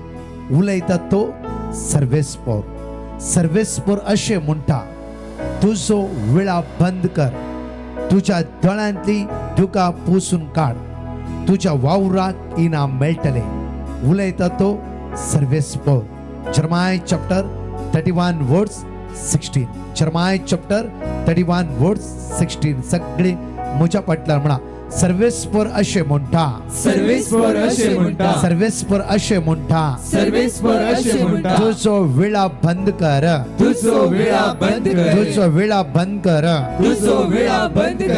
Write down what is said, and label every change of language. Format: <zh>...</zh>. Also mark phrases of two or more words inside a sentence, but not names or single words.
<kok>उलयता तो सर्वेस्पोर. सर्वेस्पोर अशें म्हणटा तुजो विळा बंद कर. तुज्या दोळ्यांतली दुकां पुसून काड. तुज्या वावराक इनाम मेळटले. उलयता तो सर्वेस्पोर.</kok> <en>Jeremiah chapter 31 verse 16. Jeremiah chapter 31 verse 16.</en> <kok>सगळे म्हज्या फाटल्यान म्हणा सर्वेस्पोर अशें म्हणटा. सर्वेस्पोर अशें म्हणटा. सर्वेस्पोर अशें म्हणटा. सर्वेस्पोर अशें म्हणटा. तुजो विळा बंद कर. तुजो विळा बंद कर. तुजो विळा बंद कर. तुजो विळा बंद कर.</kok>